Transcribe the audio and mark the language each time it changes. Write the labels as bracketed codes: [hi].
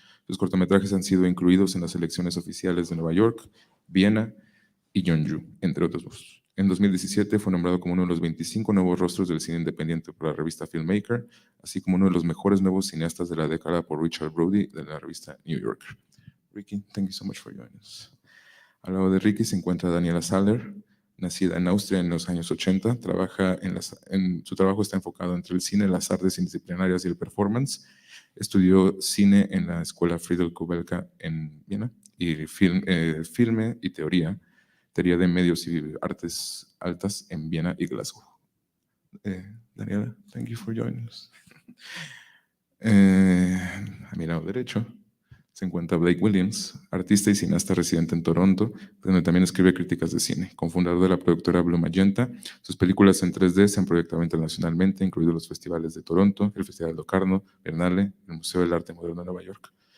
[es] Sus cortometrajes han sido incluidos en las selecciones oficiales de Nueva York, Viena y Jeonju, entre otros. En 2017 fue nombrado como uno de los 25 nuevos rostros del cine independiente por la revista Filmmaker, así como uno de los mejores nuevos cineastas de la década por Richard Brody de la revista New Yorker. [en] Ricky, thank you so much for joining us. [es] Al lado de Ricky se encuentra Daniela Zahlner, nacida en Austria en los años 80. Su trabajo está enfocado entre el cine, las artes interdisciplinarias y el performance. Estudió cine en la Escuela Friedel Kubelka en Viena y filme y teoría de medios y artes altas en Viena y Glasgow. [en] Daniela, thank you for joining us. [es] A mi lado derecho se encuentra Blake Williams, artista y cineasta residente en Toronto, donde también escribe críticas de cine, cofundador de la productora Blue Magenta. Sus películas en 3D se han proyectado internacionalmente, incluidos los festivales de Toronto, el Festival de Locarno, Berlinale, el Museo del Arte Moderno de Nueva York.